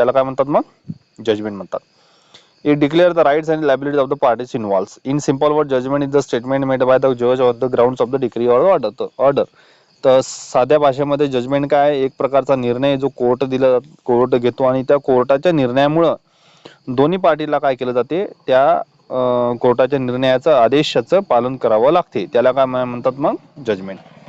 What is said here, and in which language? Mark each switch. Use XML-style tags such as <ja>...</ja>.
<mr>त्याला काय म्हणतात, मग जजमेंट म्हणतात.</mr> <en>It declares the rights and liabilities of the parties involved. In simple word, judgment is the statement made by the judge on the grounds of the decree or order.</en> <mr>तर साध्या भाषेमध्ये judgement काय आहे, एक प्रकारचा निर्णय जो कोर्ट घेतो आणि त्या कोर्टाच्या निर्णयामुळं दोन्ही पार्टीला काय केलं जाते, त्या कोर्टाच्या निर्णयाचं, आदेशाचं पालन करावं लागते. त्याला काय म्हणतात, मग जजमेंट.</mr>